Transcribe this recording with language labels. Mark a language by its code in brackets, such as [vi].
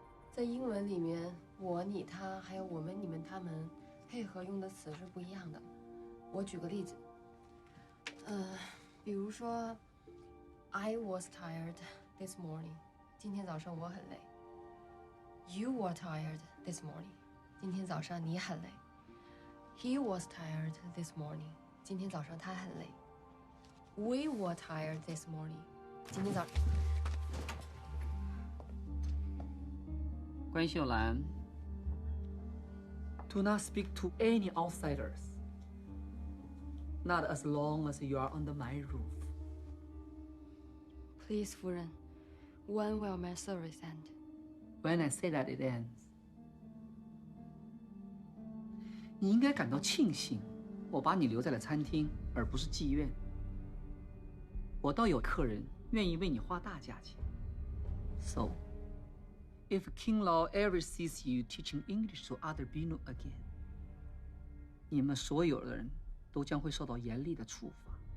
[zh] 在英文里面，我、你、他，还有我们、你们、他们，配合用的词是不一样的。我举个例子，比如说 ， [en] I was tired this morning。 [zh] 今天早上我很累。 [en] You were tired this morning。 [zh] 今天早上你很累。 [en] He was tired this morning。 [zh] 今天早上他很累。 [en] We were tired this morning。 [zh] 今天早上。 [en] 关秀兰 ，Do not speak to any outsiders. Not as long as you are under my roof. Please, 夫人 when will my service end? When I say that it ends. [zh] 你应该感到庆幸，我把你留在了餐厅，而不是妓院。我倒有客人愿意为你花大价钱。 [en] So, if King Lao ever sees you teaching English to other Binu again, [zh] 你们所有的人都将会受到严厉的处罚。